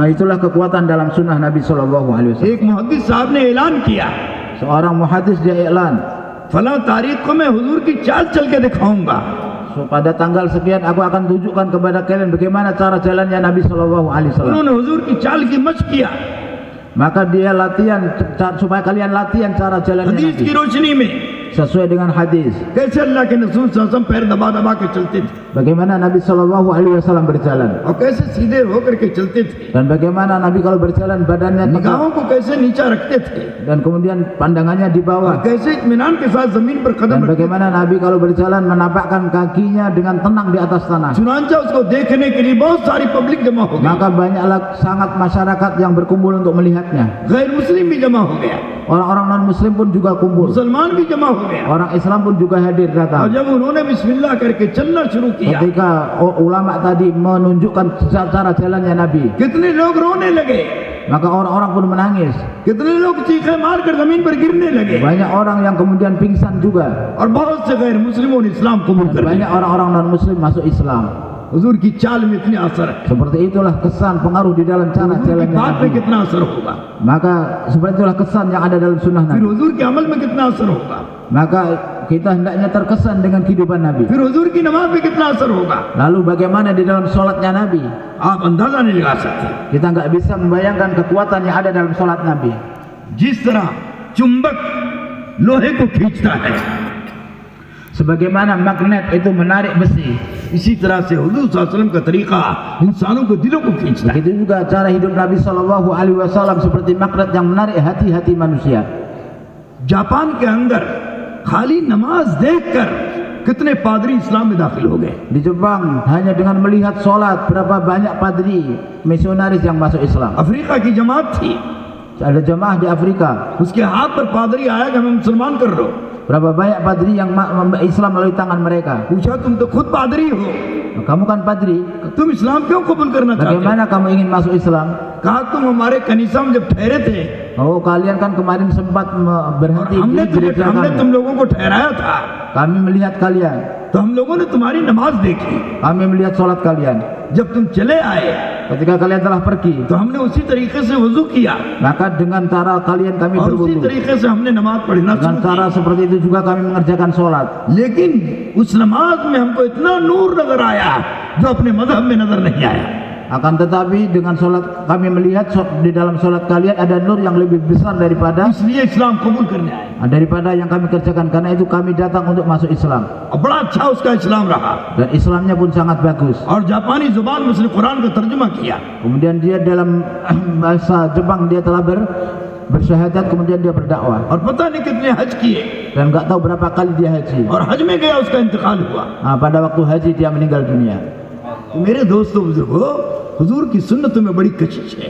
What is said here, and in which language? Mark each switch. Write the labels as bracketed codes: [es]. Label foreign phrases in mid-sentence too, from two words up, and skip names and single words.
[id] Itulah kekuatan dalam sunnah Nabi [ar] Shallallahu Alaihi Wasallam. [hi] एक मुहद्दिस साहब ने ऐलान किया, [id] Seorang muhadis dia iklan, [hi] फला तारीख को मैं हुजूर की चाल चल के दिखाऊंगा। [id] pada tanggal sekian aku akan tunjukkan kepada kalian bagaimana cara jalannya Nabi [ar] Shallallahu Alaihi Wasallam. [hi] उन्होंने हुजूर की चाल की मशक किया, [id] Maka dia latihan supaya kalian latihan cara jalannya [hi] हदीस की Nabi रोशनी में [id] sesuai dengan hadis. [hi] कैसे अल्लाह के रसूल [ar] صلى الله عليه وسلم [hi] पैर दबा दबा के चलते थे [id] Bagaimana Nabi [ar] Shallallahu Alaihi Wasallam [id] berjalan, [hi] और कैसे सीधे होकर के चलते थे, [id] dan bagaimana Nabi kalau berjalan badannya tegak, [hi] निगाहों को कैसे नीचा रखते थे, [id] dan kemudian pandangannya di और bawah, [hi] कैसे इत्मीनान के साथ जमीन पर dan कदम रखते थे। [id] bagaimana Nabi kalau berjalan menapakkan kakinya dengan tenang di atas tanah. [hi] चुनांचा उसको देखने के लिए बहुत सारी पब्लिक जमा हो गई, [id] Maka banyaklah sangat masyarakat yang berkumpul untuk melihatnya. [hi] गैर मुस्लिम भी जमा हो गया, [id] Orang-orang non muslim pun juga kumpul, [hi] मुसलमान भी जमा हो हो गया। [id] Orang Islam pun juga hadir और datang. [hi] जब उन्होंने बिस्मिल्लाह करके चलना शुरू किया, [id] Ketika ulama tadi menunjukkan cara jalannya Nabi, [hi] कितने लोग रोने लगे, [id] maka orang-orang pun menangis. [hi] कितने लोग चीखें मारकर जमीन पर गिरने लगे, [id] Banyak orang yang kemudian pingsan juga. [hi] और बहुत से गैर मुस्लिमों ने इस्लाम कबूल Dan कर लिया। [id] banyak orang-orang non-muslim masuk Islam. [hi] हुजूर की चाल में इतनी असर है, [id] Seperti itulah kesan pengaruh di dalam cara [hi] हुजूर की jalannya बात में Nabi. कितना असर होगा, [id] Maka seperti itulah kesan yang ada dalam sunnah फिर Nabi. [hi] हुजूर के अमल में कितना असर होगा, [id] Maka kita hendaknya terkesan dengan kehidupan Nabi. [hi] फिर हुजूर की नमाज में कितना असर होगा, [id] Lalu bagaimana di dalam sholatnya Nabi? [hi] आप अंदाजा नहीं लगा सकते। [id] Kita nggak bisa membayangkan kekuatan yang ada dalam sholat Nabi. [hi] जिस तरह चुंबक लोहे को खींचता है, [id] Sebagaimana magnet itu menarik besi, [hi] इसी तरह से हुजूर [ar] صلى الله عليه وسلم [hi] का तरीका इंसानों को दिलों को खींचता है। [id] begitu juga cara hidup Nabi [ar] Shallallahu Alaihi Wasallam [id] seperti magnet yang menarik hati-hati manusia. [hi] जापान के अंदर खाली नमाज देखकर कितने पादरी इस्लाम में दाखिल हो गए। [id] Di Jepang hanya dengan melihat sholat berapa banyak padri misionaris yang masuk Islam. [hi] अफ्रीका की जमात थी, [id] Ada jemaah di Afrika, [hi] उसके हाथ पर पादरी आया कि हमें मुसलमान कर लो। [id] berapa banyak padri yang Islam melalui tangan mereka. [hi] पूछा तुम तो खुद पादरी हो, [id] Kamu kan padri, [hi] तुम इस्लाम क्यों कबूल करना चाहते हो? [id] bagaimana kamu ingin masuk Islam? [hi] कहा तुम हमारे कनीसा में जब ठहरे थे [id] Oh, kalian kan kemarin sempat और berhenti हमने di gereja हमने kami. [hi] तुम लोगों को ठहराया था, [id] Kami melihat kalian, [hi] तो हम लोगों ने तुम्हारी नमाज देखी। [id] kami melihat sholat kalian. [hi] जब तुम चले आए [id] Ketika kalian telah pergi, [hi] तो हमने उसी तरीके से वजू किया [id] maka dengan cara kalian kami [hi] और उसी berwudu. तरीके से हमने नमाज पढ़ना Dengan शुरू cara किया। [id] seperti itu juga kami mengerjakan sholat. [hi] लेकिन उस नमाज में हमको इतना नूर नजर आया जो अपने मजहब में नजर नहीं आया। [id] Akan tetapi dengan sholat kami melihat di dalam sholat kalian ada nur yang lebih besar daripada [hi] इसलिए इस्लाम कबूल करने आए [id] yang kami kerjakan. Karena itu kami datang untuk masuk Islam. [hi] और बड़ा अच्छा उसका इस्लाम रहा। [id] Dan Islamnya pun sangat bagus. [hi] और जापानी जुबान में उसने कुरान का तर्जुमा किया। [id] Kemudian dia dalam bahasa Jepang dia telah bersyahadat, kemudian dia berdakwah. [hi] और पता नहीं कितने हज किए [id] Dan nggak tahu berapa kali dia haji. [hi] और हज में गया उसका इंतकाल हुआ। [id] Pada waktu haji dia meninggal dunia. [hi] तो मेरे दोस्तों बुजुर्गों, हुजूर की सुन्नतों में बड़ी कशिश है।